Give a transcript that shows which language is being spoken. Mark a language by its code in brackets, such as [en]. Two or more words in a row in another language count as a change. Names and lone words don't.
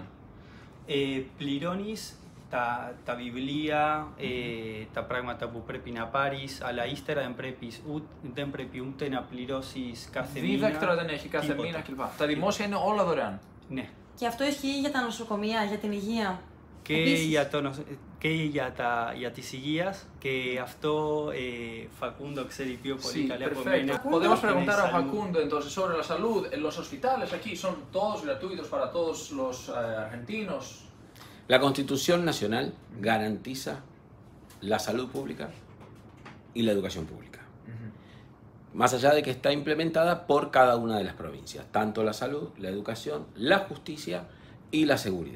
[el] Πληρώνεις τα βιβλία, τα πράγματα που πρέπει να πάρεις, αλλά ύστερα δεν πρέπει ούτε να πληρώσεις κάθε μήνα. Δίδακτρα δεν έχει κάθε τίποτα. μήνα κλπ. Τα δημόσια είναι όλα δωρεάν. Ναι. Και αυτό ισχύει για τα νοσοκομεία, για την υγεία? Και για τις υγείας, και αυτό Facundo ξέρει πιο πολύ καλά από μένα. [es] Podemos preguntar a Facundo entonces sobre la salud. Los hospitales aquí son todos gratuitos para todos los argentinos. La Constitución Nacional garantiza la salud pública y la educación pública. Más allá de que está implementada por cada una de las provincias, tanto la salud, la educación, la justicia y la seguridad.